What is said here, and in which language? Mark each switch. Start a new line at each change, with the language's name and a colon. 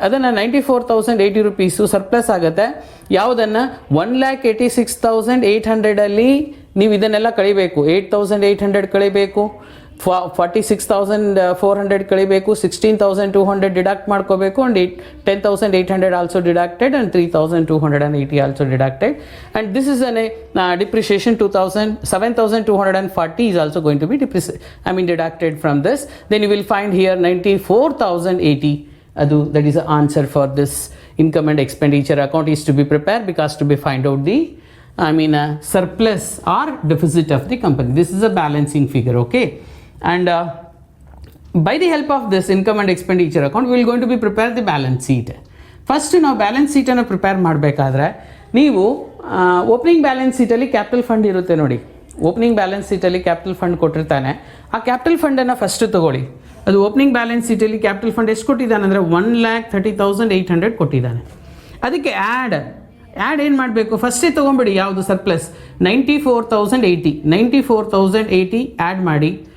Kannada: ಅದನ್ನು 94,080 rupees surplus ಆಗುತ್ತೆ. ಯಾವುದನ್ನು 1,86,800 ಅಲ್ಲಿ ನೀವು ಇದನ್ನೆಲ್ಲ ಕಳಿಬೇಕು. 8,800 ಕಳಿಬೇಕು, 46,400 ಕಳಿಬೇಕು, 16,200 ಡಿಡಕ್ಟ್ ಮಾಡ್ಕೋಬೇಕು,
English: and 10,800 also deducted,
Kannada: and 3,280 also deducted.
English: And this is depreciation 7,240 is also going to be deducted from this. Then you will find here 94,080. That is the answer for this income and expenditure account is to be prepared, because to be find out the surplus or deficit of the company. This is a balancing figure. Okay, and by the help of this income and expenditure account we will going to be prepare the balance sheet. First
Kannada: ನಾವು balance ಶೀಟನ್ನು prepare ಮಾಡಬೇಕಾದ್ರೆ ನೀವು opening balance ಶೀಟಲ್ಲಿ capital fund ಇರುತ್ತೆ ನೋಡಿ, opening balance ಶೀಟಲ್ಲಿ capital fund ಕೊಟ್ಟಿರ್ತಾನೆ. ಆ capital ಫಂಡನ್ನು first ತೊಗೊಳ್ಳಿ. ಅದು opening balance ಶೀಟಲ್ಲಿ capital fund ಎಷ್ಟು ಕೊಟ್ಟಿದ್ದಾನೆ ಅಂದರೆ 1,30,800 ಕೊಟ್ಟಿದ್ದಾನೆ. ಅದಕ್ಕೆ ಆ್ಯಡ್ ಏನು ಮಾಡಬೇಕು, ಫಸ್ಟೇ ತೊಗೊಂಬಿಡಿ. ಯಾವುದು ಸರ್ಪ್ಲಸ್ 94,080 ಆ್ಯಡ್ ಮಾಡಿ.